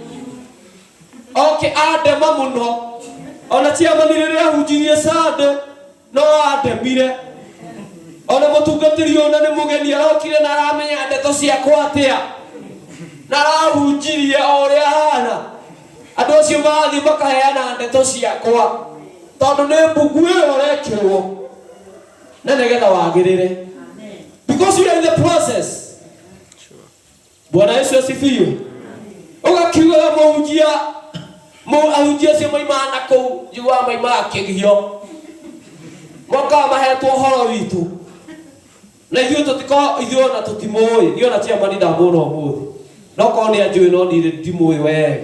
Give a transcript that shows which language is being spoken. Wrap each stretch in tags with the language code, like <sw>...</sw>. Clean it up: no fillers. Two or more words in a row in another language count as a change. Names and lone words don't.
<ki>andema mũno ona ciamani rĩrĩa ahunjirie Sunday no andemire ona mũtungatĩri ona nĩ mũgeni arokire na aramenya ndeto ciakwa atĩa na arahunjirie o ũrĩa hana andũ acio magathiĩ makaheana ndeto ciakwa tondũ nĩ mbugu ĩyo ũrekĩrwo na nĩgetha wagĩrĩre</ki> <en>because you are in the process.</en> <sw>Bwana Yesu asifiwe.</sw> <ki>Ũgakiuga mũhunjia ahunjia cio maimana kũu njiguaga maimaga kĩgio mokaga mahetwo ũhoro witũ na ithuĩ ona tũtimũĩ niĩ ona ciamani ndamũona ũmũthĩ no korwo nĩ anjũĩ no niĩ ndimũĩ wega.</ki>